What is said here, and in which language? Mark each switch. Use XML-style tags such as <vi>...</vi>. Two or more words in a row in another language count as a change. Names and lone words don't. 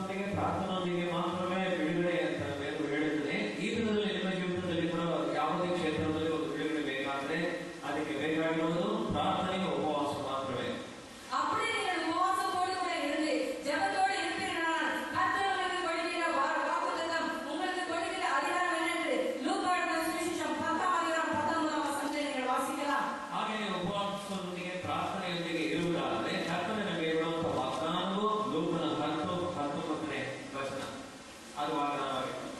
<kn>ಪ್ರಾರ್ಥನೆಯೊಂದಿಗೆ ಮಾತ್ರವೇ ಬಿಡುಗಡೆ ಅಂತ ಹೇಳುತ್ತದೆ. ಈ ದಿನದಲ್ಲಿ ನಿಮ್ಮ ಜೀವಿತದಲ್ಲಿ ಕೂಡ ಯಾವುದೇ ಕ್ಷೇತ್ರದಲ್ಲಿ ಒಂದು ಬಿಡುಗಡೆ ಬೇಕಾದ್ರೆ ಅದಕ್ಕೆ ಬೇಕಾಗಿರುವುದು ಪ್ರಾರ್ಥನೆಗೆ ಉಪವಾಸ ಮಾತ್ರವೇ.</kn> <ta>அப்படி நீங்கள் உபவாசத்தோடு கூட இருந்து ஜெபத்தோடு இருப்பீர்களானால் கர்த்தர் உங்களுக்கு கொடுக்கிற வாக்குத்தத்தம், உங்களுக்கு கொடுக்கிற அதிகாரம் என்னென்று லூக்கா எழுதின சுவிசேஷம் 10ஆம் அதிகாரம் 19ஆம் வசனத்தை நீங்கள் வாசிக்கலாம்.</ta> <kn>ಹಾಗೆ ಉಪವಾಸದೊಂದಿಗೆ ಪ್ರಾರ್ಥನೆಯೊಂದಿಗೆ ಇರುವುದಾದರೆ ಕರ್ತನ ನಮಗೆ ಇರುವಂತಹ ವಾಗ್ದಾನವು ಲೂಕನ 10:19ನೇ ವಚನ ಅದು ವಾಗ್ದಾನವಾಗಿದೆ.</kn>